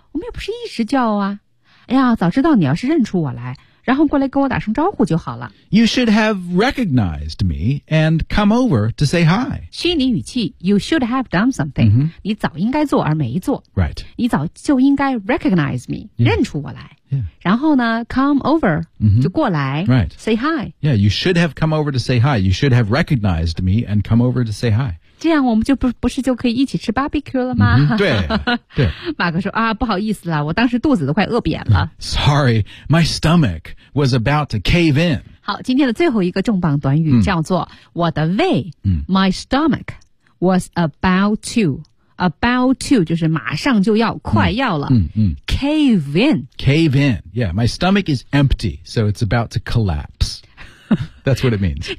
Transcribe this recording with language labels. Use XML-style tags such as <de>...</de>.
<zh>我们也不是一直叫啊哎呀早知道你要是认出我来然后过来跟我打声招呼就好了。</zh> <en>You should have recognized me and come over to say hi.</en> <zh>虚拟语气 ,</zh> <en>you should have done something.、</en> <zh>你早应该做而没做。</zh> <en>Right.</en> <zh>你早就应该</zh> <en>recognize me,、</en> <zh>认出我来。</zh> <en>Yeah.</en> <zh>然后呢 ,</zh> <en>come over,、</en> <zh>就过来。</zh> <en>Right. Say hi. Yeah, you should have come over to say hi. You should have recognized me and come over to say hi.</en> <zh>这样我们就 不是就可以一起吃 barbecue 了吗、对对马克说啊不好意思啦我当时肚子都快饿扁了</zh> <en>Sorry, my stomach was about to cave in</en> <zh>好今天的最后一个重磅短语叫做、我的胃、</zh> <en>My stomach was about to About to</en> <zh>就是马上就要快要了、</zh> <en>Cave in Cave in Yeah, my stomach is empty So it's about to collapseThat's what it means.</en>